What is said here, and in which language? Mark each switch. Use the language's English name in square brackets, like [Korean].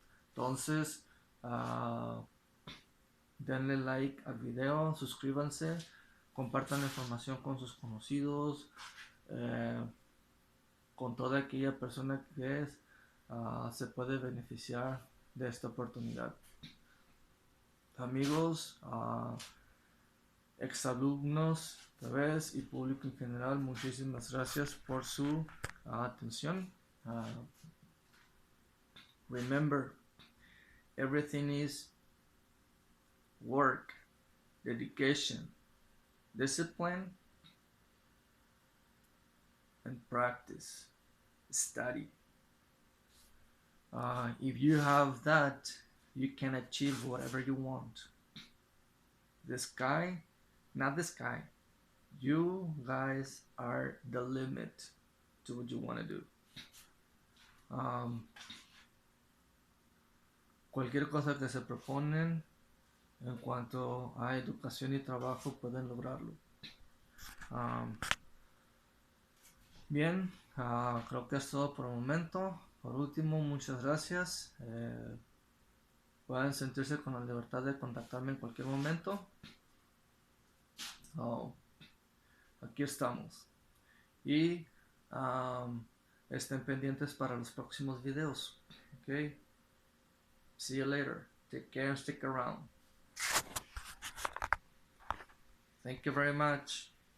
[Spanish] Entonces, denle like al video, suscríbanse, compartan la información con sus conocidos, con toda aquella persona que se puede beneficiar de esta oportunidad. Amigos, exalumnos otra vez y público en general, muchísimas gracias por su atención. [English] Remember, everything is work, dedication, discipline, and practice, study. If you have that, you can achieve whatever you want. The sky, not the sky. You guys are the limit to what you want to do. [Spanish] Cualquier cosa que se proponen en cuanto a educación y trabajo pueden lograrlo. Bien, creo que es todo por el momento. Por último, muchas gracias. Pueden sentirse con la libertad de contactarme en cualquier momento. Aquí estamos. Y estén pendientes para los próximos videos. [English] Okay. See you later. Take care and stick around. Thank you very much.